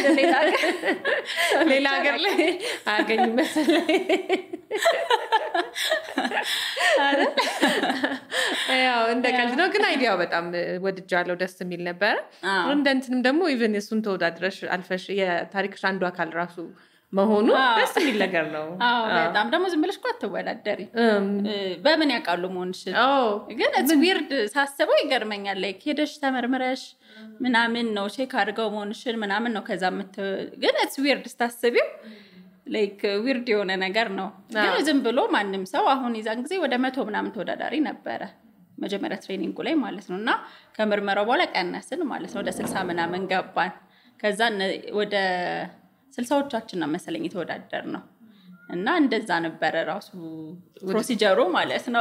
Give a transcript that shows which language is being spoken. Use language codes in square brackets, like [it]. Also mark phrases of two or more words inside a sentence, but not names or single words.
[am] ሌላ ሀገር ላይ አገኝ መሰለኝ ያው እንደቀልድ ነው ግን አይዲያው በጣም ወድጃለሁ ደስ የሚል ነበር እንደንትንም ደግሞ ኢቭን እሱን ተወዳድረሽ አልፈሽ የታሪክሽ አንዱ አካል ራሱ መሆኑ ደስ የሚል ነገር ነው በጣም ደግሞ ዝም ብለሽ እኮ አትወዳደሪ በምን ያውቃሉ መሆንሽ ግን [en] it's weird [am] ሳስበው ይገርመኛል like ሄደሽ ተመርምረሽ ምናምን ነው ቼክ አድርገው መሆንሽን ምናምን ነው ከዛ ግን [en] it's weird [am] ስታስቢው like weird የሆነ ነገር ነው ግን ዝም ብሎ ማንንም ሰው አሁን ይዛን ጊዜ ወደ 100 ምናምን ተወዳዳሪ ነበረ መጀመሪያ ትሬኒንግ ላይ ማለት ነውና ከመርመራው በኋላ ቀነስን ማለት ነው ወደ 60 ምናምን ገባን ከዛ ወደ 60ዎቻችን ነው መሰለኝ የተወዳደር ነው እና እንደዛ ነበር ራሱ ፕሮሲጀሩ ማለት ነው